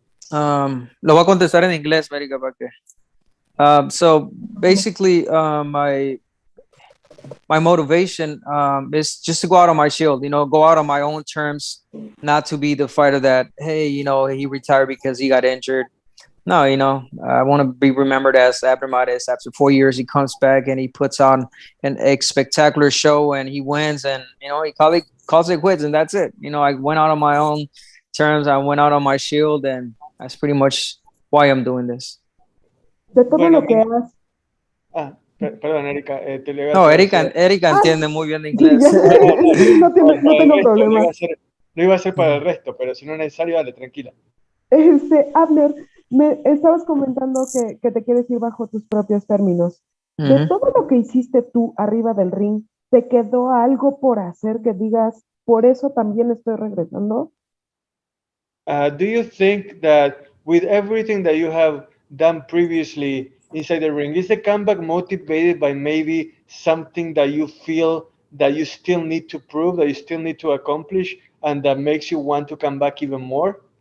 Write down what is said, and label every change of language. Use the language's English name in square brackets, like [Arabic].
[Spanish] Lo voy a contestar en inglés, América, para que. [English] So basically, my motivation is just to go out on my shield, go out on my own terms, not to be the fighter that, hey, he retired because he got injured. No, I want to be remembered as Abner Mares. After 4 years, he comes back and he puts on a spectacular show and he wins. And, he calls it quits and that's it. I went out on my own terms. I went out on my shield and that's pretty much why I'm doing this. [Spanish] De todo lo que has. Perdón, Erika. No, Erika entiende muy bien de inglés. No tengo problema. Lo iba a hacer para el resto, pero si no es necesario, dale, tranquila. Abner, me estabas comentando que te quieres ir bajo tus propios términos. De todo lo que hiciste tú arriba del ring, ¿te quedó algo por hacer que digas, por eso también estoy regresando? [English] Do you think that with everything that you have done previously inside the ring, is the comeback motivated by maybe something that you feel that you still need to prove, that you still need to accomplish, and that makes you want to come back even more?